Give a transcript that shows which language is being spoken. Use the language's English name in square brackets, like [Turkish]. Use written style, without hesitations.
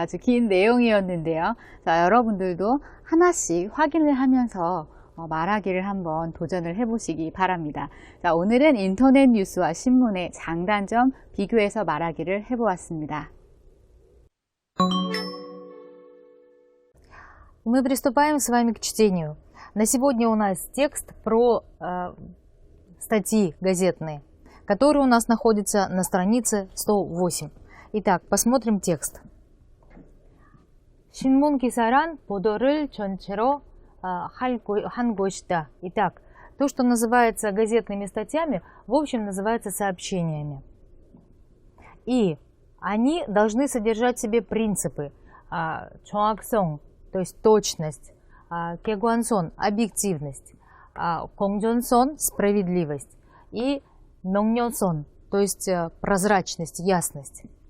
[Korean] 아주 긴 내용이었는데요. 자, 여러분들도 하나씩 확인을 하면서 말하기를 한번 도전을 해보시기 바랍니다. 자, 오늘은 인터넷 뉴스와 신문의 장단점 비교해서 말하기를 해보았습니다. [Russian] Мы приступаем с вами к чтению. На сегодня у нас текст про статьи газетные, которые у нас находятся на странице 108. Итак, посмотрим текст. [Korean] 신문 기사란 보도를 전체로 한 것이다. [Russian] Итак, то, что называется газетными статьями, в общем называется сообщениями. И они должны содержать в себе принципы 정확성, то есть точность, 객관성, объективность, 공정성, справедливость и 명료성, то есть прозрачность, ясность.